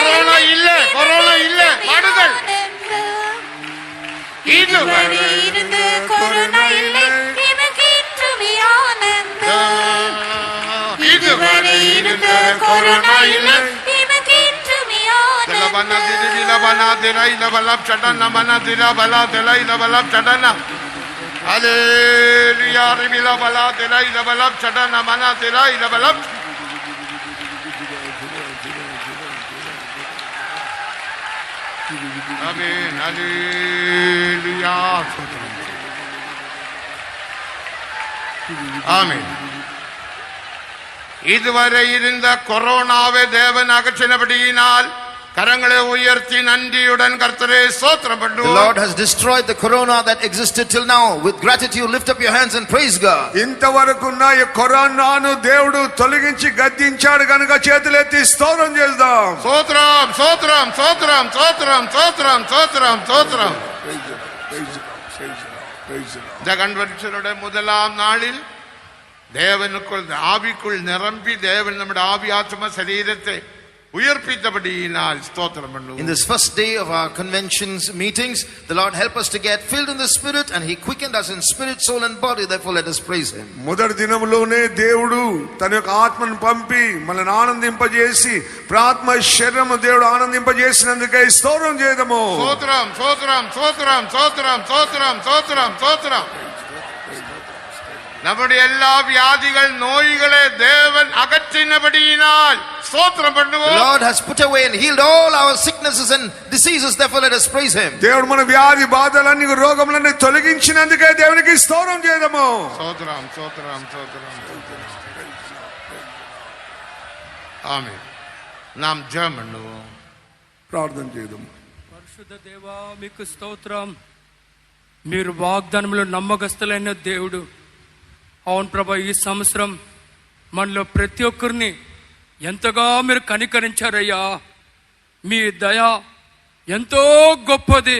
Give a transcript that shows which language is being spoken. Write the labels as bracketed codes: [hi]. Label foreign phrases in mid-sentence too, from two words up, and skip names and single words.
[ta] இல்ல, கொரோனா இல்ல. பாடுங்கள். இதுவரை இருந்த கொரோனா இல்லை எமக்கென்று ஆனந்தம். இதுவரை இருந்து கொரோனா இல்லை இமக்கேற்றுமே Dilabana ஆனந்தம் diribilabana dilai labalab chadana mana dilabala dilai labalab chadana. Hallelujah ribilabala dilai labalab chadana mana dilai labalab. Amen. Hallelujah. Amen. இதுவரை இருந்த கொரோனாவை தேவன் அகற்றினபடியினால் கரங்களை உயர்த்தி நன்றியுடன் கர்த்தரை ஸ்தோத்திரம் [en] The [ta] பண்ணுவோம். [en] Lord has destroyed the corona that existed till now. With gratitude, lift up your hands and praise God. [te] ఇంతవరకున్న ఈ కరోనాను దేవుడు తొలగించి గద్దించాడు కనుక చేతులెత్తి స్తోత్రం చేద్దాం. [ta] ஸ்தோத்திரம் ஸ்தோத்திரம் ஸ்தோத்திரம் ஸ்தோத்திரம் ஸ்தோத்திரம் ஸ்தோத்திரம் ஸ்தோத்திரம். இந்த கன்வென்ஷனுடைய முதலாம் நாளில் தேவனுக்குள் ஆவிக்குள் நிரம்பி தேவன் நம்முடைய ஆவி ஆத்ம சரீரத்தை உயிர்ப்பித்தபடியினால் ஸ்தோத்திரம் பண்ணுவோம். [en] In this first day of our conventions meetings, the Lord help us to get filled in the Spirit, and He quickened us in spirit, soul and body. Therefore, let us praise Him. [te] మొదటి దినములోనే దేవుడు తన యొక్క ఆత్మను పంపి మనల్ని ఆనందింపజేసి ప్రాత్మ శరీరము దేవుడు ఆనందింపజేసినందుకై స్తోత్రం చేద్దాము. [ta] ஸ்தோத்திரம் ஸ்தோத்திரம் ஸ்தோத்திரம் ஸ்தோத்திரம் ஸ்தோத்திரம் ஸ்தோத்திரம் ஸ்தோத்திரம். நம்முடைய எல்லா வியாதிகள் நோய்களை தேவன் அகற்றினபடியினால் ஸ்தோத்திரம் [en] The [ta] பண்ணுவோம். [en] Lord has put away and healed all our sicknesses and diseases. Therefore, let us praise Him. [te] దేవుడు మన వ్యాధి బాధలన్నీ రోగములన్నీ తొలగించినందుకే దేవునికి స్తోత్రం చేద్దాము. [ta] ஸ்தோத்திரம் ஸ்தோத்திரம் ஸ்தோத்திரம். ஆமென். நாம் ஜெபம் பண்ணுவோம். [te] ప్రార్థన చేద్దాము. పరిశుద్ధ దేవా మీకు స్తోత్రం. మీరు వాగ్దానంలో నమ్మకస్తులైన దేవుడు. అవును ప్రభా, ఈ సంవత్సరం మనలో ప్రతి ఒక్కరిని ఎంతగా మీరు కనికరించారయ్యా. మీ దయ ఎంతో గొప్పది.